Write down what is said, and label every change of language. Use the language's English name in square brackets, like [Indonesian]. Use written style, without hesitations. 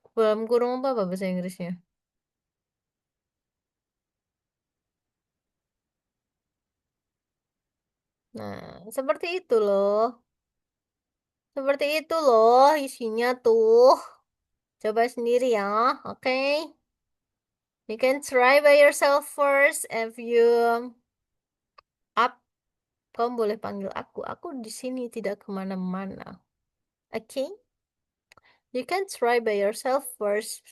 [Indonesian] Dalam kurung apa bahasa Inggrisnya? Nah, seperti itu loh. Seperti itu loh isinya tuh. Coba sendiri ya, oke? [English] You can try by yourself first. If you up, [Indonesian] kamu boleh panggil aku. Aku di sini tidak kemana-mana. Oke? [English] You can try by yourself first.